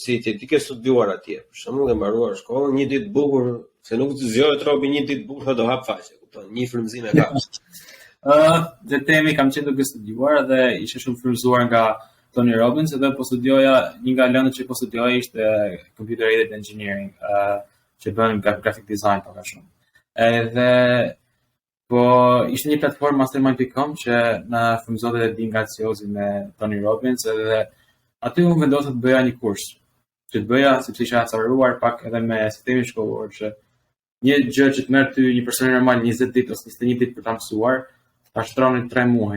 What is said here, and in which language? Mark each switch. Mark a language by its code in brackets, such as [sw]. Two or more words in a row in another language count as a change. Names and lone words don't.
[sq] Si ti ke studiuar atje, për shembull, e mbaruar shkollën, një ditë bukur, se nuk të zgjohet Robi një ditë bukur do hap faqe, kupton? Një frymëzim e ka. Dhe temi kam qenë duke studiuar dhe ishe shumë frymëzuar nga Tony Robbins edhe po studioja, një nga lëndët që po studioja ishte [en] computer aided engineering, [sq] që bën [en] graphic design [sq] pak a shumë. Edhe po ishte një platformë mastermind.com që na frymëzonte dhe di nga CEO-zi me Tony Robbins edhe aty unë vendosë të bëja një kurs, që të bëja sepse isha acaruar pak edhe me sistemin shkollor që një gjë që të merr ty një person normal 20 ditë ose 21 ditë për ta mësuar, ta shtronin 3 muaj.